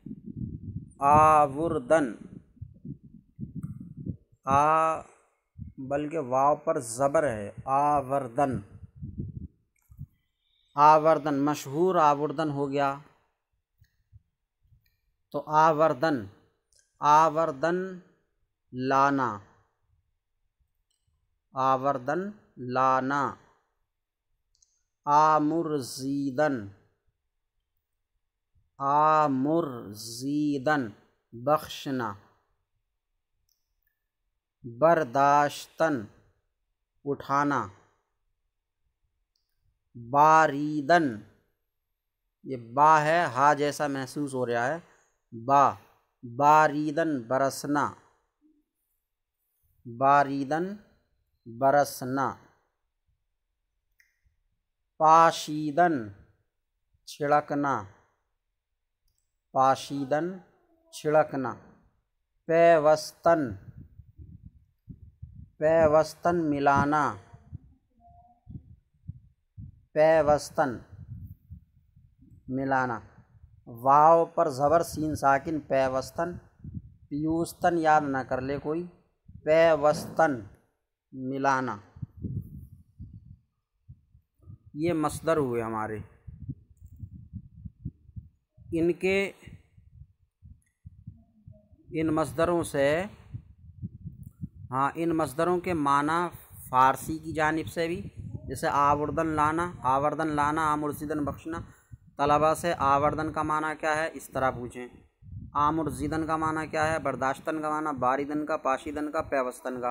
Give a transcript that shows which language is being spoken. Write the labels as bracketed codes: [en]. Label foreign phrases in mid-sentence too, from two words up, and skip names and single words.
[ur] آوردن، آ بلکہ واو پر زبر ہے، آوردن، آوردن مشہور آوردن ہو گیا۔ تو آوردن، آوردن لانا، آوردن لانا، آمرزیدن، آمرزیدن بخشنا، برداشتن اٹھانا، باریدن، یہ با ہے ہا جیسا محسوس ہو رہا ہے، با، باریدن برسنا، باریدن برسنا، پاشیدن چھڑکنا، پاشیدن چھڑکنا، پیوستن، پیوستن ملانا، پیوستن ملانا، واو پر زبر سین ساکن پیوستن، پیوستن یاد نہ کر لے کوئی، پیوستن ملانا۔ یہ مصدر ہوئے ہمارے، ان مصدروں سے ان مصدروں کے معنی فارسی کی جانب سے بھی، جیسے آوردن لانا، آوردن لانا، آمرزیدن بخشنا، طلبہ سے آوردن کا معنی کیا ہے اس طرح پوچھیں، آمرزیدن کا معنی کیا ہے، برداشتن کا معنی، باریدن کا، پاشیدن کا، پیوستن کا۔